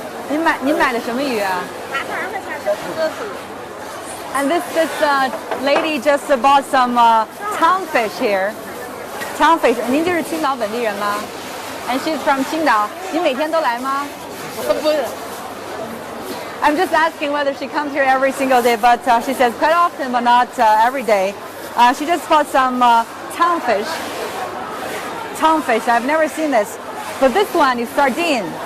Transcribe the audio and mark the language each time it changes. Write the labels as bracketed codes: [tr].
[zh] 您买的什么鱼啊？ [en] And this lady just bought some townfish here. Townfish. [zh] 您就是青岛本地人吗 ？ [en] And she's from Qingdao. [zh] 您每天都来吗？不是。 [en] I'm just asking whether she comes here every single day, but she says quite often, but not every day. She just bought some townfish. Townfish. I've never seen this, but this one is sardine.